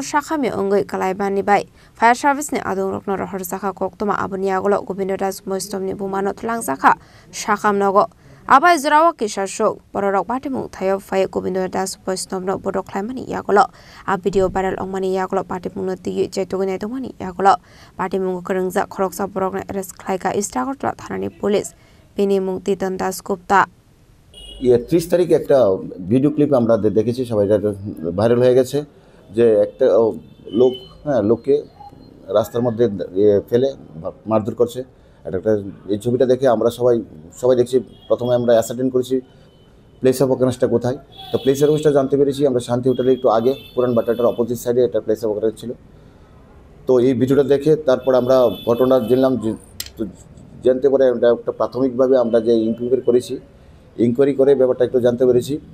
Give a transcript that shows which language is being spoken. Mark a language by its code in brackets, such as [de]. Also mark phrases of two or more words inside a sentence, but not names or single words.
[trp] Shakhami Ungai Kalaibani Bai Fire Service ni Adung Rokno Horsaka Koktuma Abaniagolo Govinda Das Bosnopni Bumano Tlangsaka Shakham Nogo Abai Zurawa Kishashok Borok Party Mung Thayo Fire Govinda Das Bosnopno Bodo Klaimani Yagolo A [en] video viral [trp] Ongmani Yagolo Party Munoti Jetuginatomani Yagolo Party Mungo Kurungza Khoroksa Borokno arrest Klaika Istakortra Thanani Police Bini Mungti Don Das Gupta [bn] 30 তারিখ একটা ভিডিও ক্লিপ আমরা দেখেছি সবাই ভাইরাল হয়ে গেছে যে একটা লোক লোককে রাস্তার মধ্যে ফেলে মারধর করছে একটা এই ছবিটা দেখে আমরা সবাই দেখছি প্রথমে আমরা অ্যাসার্টেন করেছি [en] place of occurrence [bn] কোথায় তো [en] place of occurrence [bn] জানতে পেরেছি আমরা শান্তি হোটেলের একটু আগে পুরান বাটাটার [en] opposite side [bn] একটা [en] place of occurrence [bn] ছিল তো এই ভিডিওটা দেখে তারপর আমরা ঘটনা জানতে পারে একটা প্রাথমিকভাবে আমরা যে ইনকোয়ারি করে ব্যাপারটা একটু জানতে পেরেছি